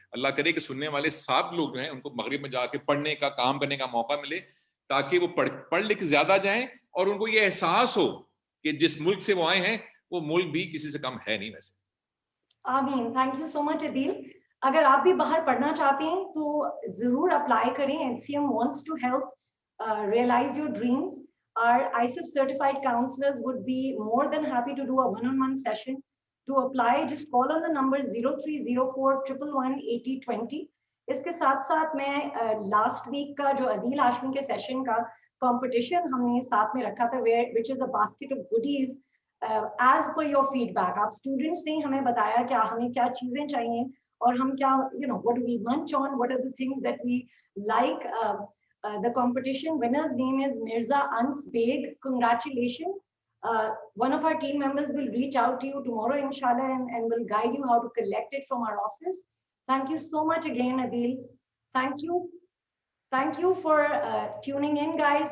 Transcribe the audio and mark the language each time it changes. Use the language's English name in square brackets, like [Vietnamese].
[Urdu] اللہ کرے کہ سننے والے سب لوگ جو ہیں ان کو مغرب میں جا کے پڑھنے کا, کام کرنے کا موقع ملے, تاکہ وہ پڑھ لکھ زیادہ جائیں اور ان کو یہ احساس ہو کہ جس ملک سے وہ آئے ہیں وہ ملک بھی کسی سے کم ہے نہیں. ویسے [English] آمین. Thank you so much Adeel. [Urdu] اگر آپ بھی باہر پڑھنا چاہتے ہیں تو ضرور اپلائی کریں. [English] HCM wants to help realize your dreams. Our ISIF certified counselors would be more than happy to do a one-on-one session. To apply, just call on the number 0304118020. [Urdu] اس کے ساتھ ساتھ میں لاسٹ ویک کا جو عدیل ہاشمی کے session کا competition ہم نے ساتھ میں رکھا تھا, [English] which is a basket of goodies as per your feedback. [Urdu] آپ اسٹوڈنٹس نے ہمیں بتایا کہ ہمیں کیا چیزیں چاہیے اور ہم کیا, [English] what do we munch on, what are the things that we like. The competition winner's name is Mirza Ans Beg. Congratulations. One of our team members will reach out to you tomorrow inshallah and will guide you how to collect it from our office. Thank you so much again, Adil. Thank you for tuning in, guys.